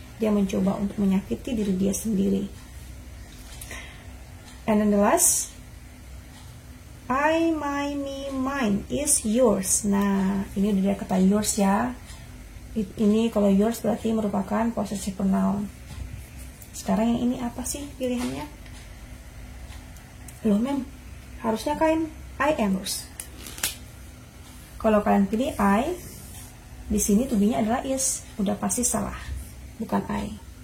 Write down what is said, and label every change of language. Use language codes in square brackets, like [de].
[id] Dia mencoba untuk menyakiti diri dia sendiri. [en] And then the last, I, my, me, mine is yours. [id] Nah, ini udah kata yours ya. Ini kalau yours berarti merupakan possessive pronoun. Sekarang yang ini apa sih pilihannya? Loh mem, harusnya kan [en] I am yours. [id] Kalau kalian pilih I, di sini to be-nya adalah is, udah pasti salah, bukan I.